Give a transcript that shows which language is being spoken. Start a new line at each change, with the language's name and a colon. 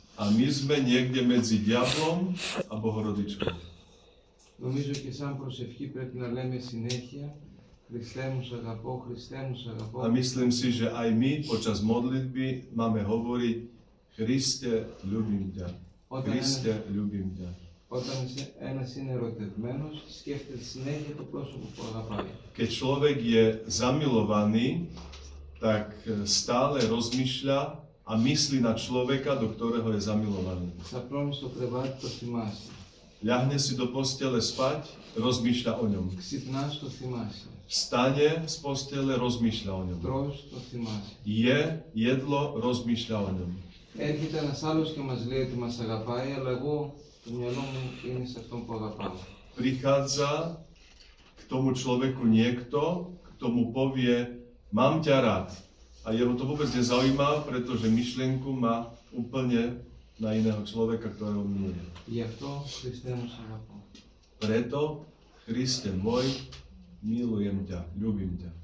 Slovak: A my sme niekde medzi diablom a Bohorodičkou.
Greek: Νομίζω και σαν προσευχή πρέπει να λέμε συνέχεια Χριστέ μου σ' αγαπώ, Χριστέ μου σ' αγαπώ.
Slovak: A myslím si, že aj my počas modlitby máme hovoriť Christe, ľúbim ťa. Christe, ľúbim ťa.
Greek: Όταν ένας είναι ερωτευμένος, σκέφτεται συνέχεια το πρόσωπο που αγαπάει.
Slovak: Keď človek je zamilovaný, tak stále rozmýšľa a myslí na človeka, do ktorého je zamilovaný.
Greek: Ξαπλώνει στο κρεβάτι, το θυμάσαι.
Slovak: Ľahne si do postele spať, rozmýšľa o ňom.
Greek: Ξυπνάς, το θυμάσαι.
Slovak: Vstane z postele, rozmýšľa o ňom.
Greek: Τρως, το θυμάσαι.
Slovak: Je jedlo, rozmýšľa o ňom.
Greek: Έρχεται ένας άλλος και μας λέει ότι μας αγαπάει, αλλά εγώ το μυαλό μου είναι σε αυτόν που αγαπάω.
Slovak: Prichádza k tomu človeku niekto, kto mu povie, mám ťa rád. A jeho to vôbec nezaujíma, pretože myšlienku má úplne na iného človeka, ktorého miluje.
Greek: Γι' αυτό, Χριστέ μου, σ' αγαπώ.
Slovak: Preto, Kriste môj, milujem ťa, ľúbim ťa.